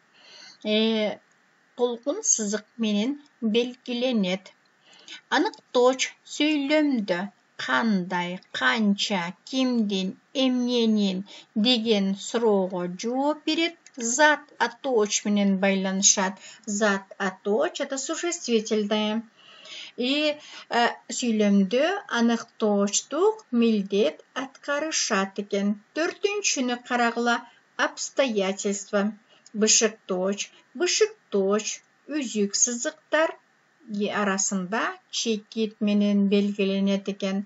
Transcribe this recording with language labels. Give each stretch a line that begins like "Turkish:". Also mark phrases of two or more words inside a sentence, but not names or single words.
Kyrgyz: Толкун сызык менен белгиленет. Аныктооч сүйлөмдө кандай, канча, кимдин, эмненин деген суроого жооп берет. Зат атооч менен байланышат. Зат атооч
Russian: это существительное.
Kyrgyz: И сүйлөмдө аныктоочтук милдет аткарышат экен. Төртүнчүнү карагыла, обстоятельства. Бышыктооч. Бышыктооч үзүк сызыктар арасында чекит менен белгиленет экен.